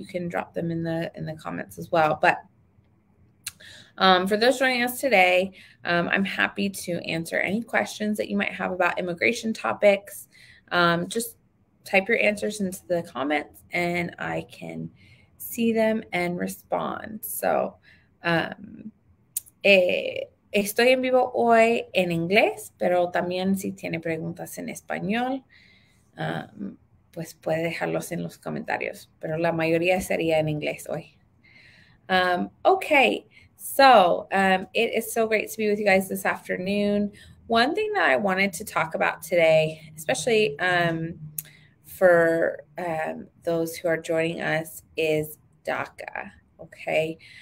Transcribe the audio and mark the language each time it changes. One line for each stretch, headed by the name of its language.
English: You can drop them in the comments as well. But for those joining us today, I'm happy to answer any questions that you might have about immigration topics. Just type your answers into the comments and I can see them and respond.
Spanish: So, estoy en vivo hoy en inglés, pero también si tiene preguntas en español, pues puede dejarlos en los comentarios, pero la mayoría sería en inglés hoy.
English: Okay, so it is so great to be with you guys this afternoon. One thing that I wanted to talk about today, especially for those who are joining us, is DACA, okay?